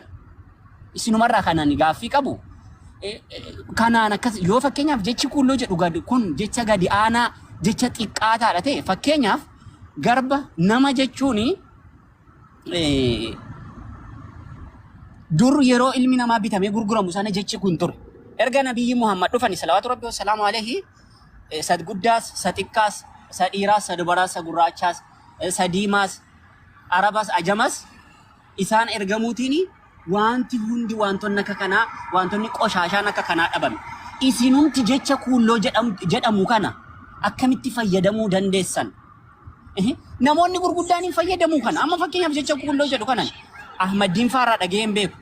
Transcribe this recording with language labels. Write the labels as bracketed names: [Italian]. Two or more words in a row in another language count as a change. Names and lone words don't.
[Oromo] Isinumarraa kanaan gaaffii qabu. Kanaan akkas yoo fakkeenyaaf jechi kuulloo jedhu kun jecha gadi aanaa jecha xiqqaataadha ta'e fakkeenyaaf garba nama jechuuni dur yeroo ilmi namaa bitamee gurguramu sana jechi kun ture. Erga nabiyyi Muhammad dhufani [Arabic] صلوات ربي وسلامه عليه [Oromo] sad guddaas sa xiqqaas sa dhiiraas sa dubaraas sa gurraachaas sa diimaas arabaas ajamas isaan ergamuutiini wanti hundi wantoonni akka kanaa wantoonni qoshaashaan akka kanaa dhabame. Isinumti jecha kuulloo jedhamu kana akkamitti fayyadamuu dandeessan? Namoonni gurguddaan hin fayyadamu kana. Amma fakkeenyaaf jecha kuulloo jedhu kanan Ahmadiin faarraa dhagee hin beeku.